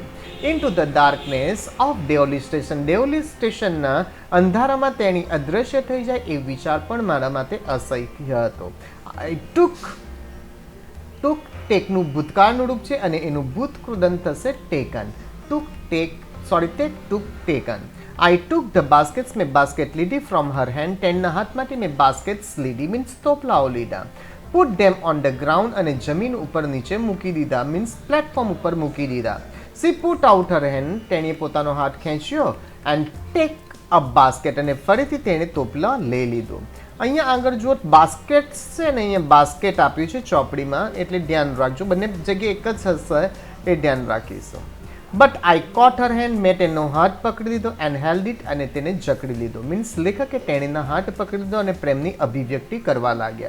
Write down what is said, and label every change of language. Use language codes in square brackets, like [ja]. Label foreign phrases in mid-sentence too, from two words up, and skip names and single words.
[en] into the darkness of Deoli station, [gu] ડેઓલી સ્ટેશનના અંધારામાં તેણી અદૃશ્ય થઈ જાય એ વિચાર પણ મારા માટે અસહ્ય હતો. [en] I took [gu] ટેકનું ભૂતકાળનું રૂપ છે અને એનું ભૂતકૃદંત થશે ટેકન. [en] Take took taken. I took the baskets, [gu] મેં બાસ્કેટ લીધી [en] from her hand, [gu] તેના હાથમાંથી મેં baskets લીધી મીન્સ તોપલાઓ લીધા. [en] Put them on the ground, [gu] અને જમીન ઉપર નીચે મૂકી દીધા મીન્સ પ્લેટફોર્મ ઉપર મૂકી દીધા. [en] She put out her hand, [gu] તેણીએ પોતાનો હાથ ખેંચ્યો [en] and take a basket, [gu] અને ફરીથી તેણે તોપલા લઈ લીધું. અહીંયા આગળ જો બાસ્કેટ્સ છે ને, અહીંયા બાસ્કેટ આપ્યું છે ચોપડીમાં એટલે ધ્યાન રાખજો, બંને જગ્યાએ એક જ હશે એ ધ્યાન રાખીશું. [en] But I caught her hand, [gu] મેં તેનો હાથ પકડી લીધો [en] and held it, [gu] અને તેને જકડી લીધો મીન્સ લેખકે તેણીના હાથ પકડી લીધો અને પ્રેમની અભિવ્યક્તિ કરવા લાગ્યા.